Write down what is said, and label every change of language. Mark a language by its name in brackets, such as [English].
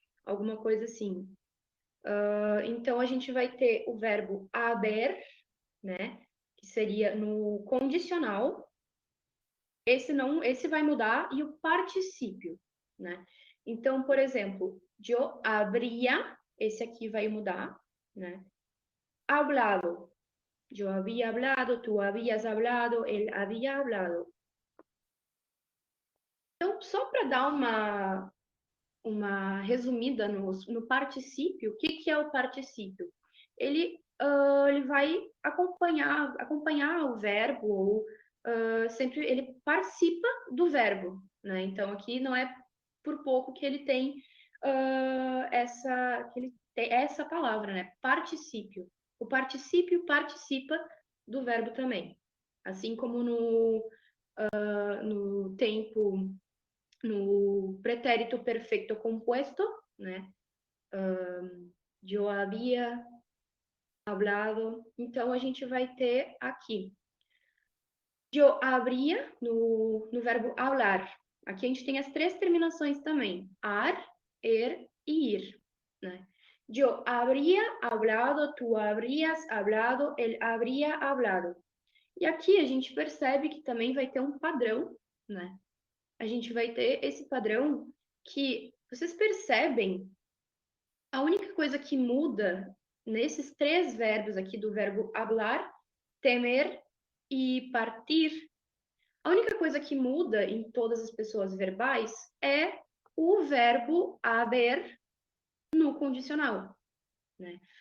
[Portuguese] Alguma coisa assim. Então, a gente vai ter o verbo haber, né? Que seria no condicional. Esse vai mudar, e o particípio, né? Então, por exemplo, eu habría, esse aqui vai mudar, né? [Spanish] Hablado. Yo había hablado, tú habías hablado, él había hablado. [Portuguese] Então, só para dar uma resumida no particípio, o que é o particípio? Ele vai acompanhar o verbo, ou sempre ele participa do verbo, né? Então, aqui não é por pouco que ele tem essa palavra, né? Particípio. O particípio participa do verbo também. Assim como no tempo, no pretérito perfeito compuesto, né? Eu havia hablado. Então, a gente vai ter aqui. Eu habría no verbo hablar. Aqui a gente tem as três terminações também. Ar, e ir, né? [Spanish] Eu habría hablado, tú habrías hablado, él habría hablado. [Portuguese] E aqui a gente percebe que também vai ter um padrão, né? A gente vai ter esse padrão que vocês percebem, a única coisa que muda nesses três verbos aqui do verbo hablar, temer e partir, a única coisa que muda em todas as pessoas verbais é o verbo haber no condicional, né?